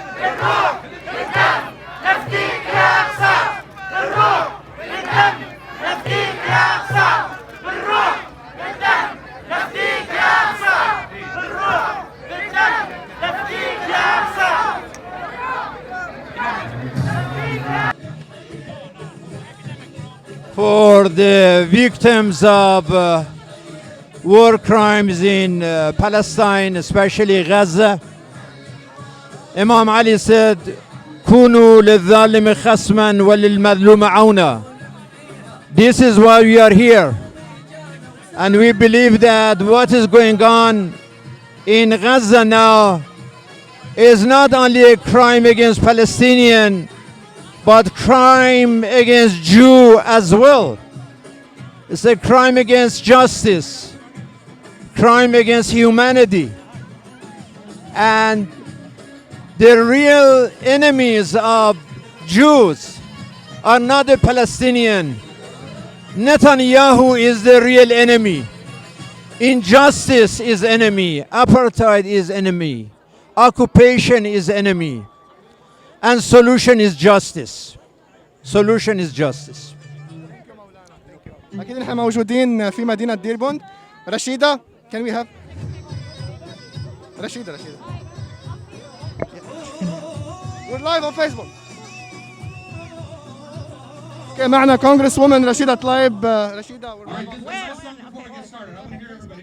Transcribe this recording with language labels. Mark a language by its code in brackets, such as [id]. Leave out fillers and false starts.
[ar] بالروح بالدم نفديك يا أقصى. بالروح بالدم نفديك يا أقصى. بالروح بالدم نفديك يا أقصى. بالروح بالدم نفديك يا أقصى. [en] For the victims of war crimes in Palestine, especially Gaza. Imam Ali said, [ar] كونوا للظالم خصما وللمظلوم عونا. [en] This is why we are here. And we believe that what is going on in Gaza now is not only a crime against Palestinians, but crime against Jew as well. It's a crime against justice, crime against humanity. And the real enemies of Jews are not the Palestinian. Netanyahu is the real enemy. Injustice is enemy. Apartheid is enemy. Occupation is enemy. And solution is justice. Solution is justice. [ar] أكيد نحن موجودين في مدينة ديربون. [en] Rashida, can we have? Rashida. We're live on Facebook. Okay, [ar] معنا [en] Congress woman Rashida Tlaib. Rashida, we're live on Facebook. Before we get started, I want to hear everybody.